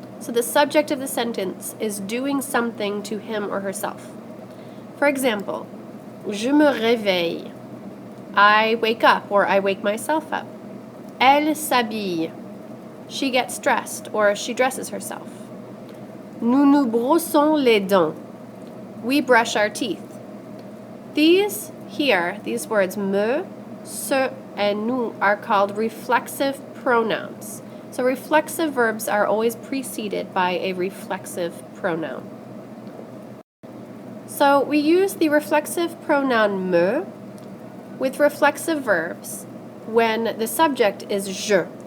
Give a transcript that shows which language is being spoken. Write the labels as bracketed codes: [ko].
[en] So the subject of the sentence is doing something to him or herself. For example, [fr] je me réveille. [en] I wake up or I wake myself up. [fr] Elle s'habille. [en] She gets dressed or she dresses herself. [fr] Nous nous brossons les dents. [en] We brush our teeth. These words me, se, and nous are called reflexive pronouns. So reflexive verbs are always preceded by a reflexive pronoun. So we use the reflexive pronoun me with reflexive verbs when the subject is je.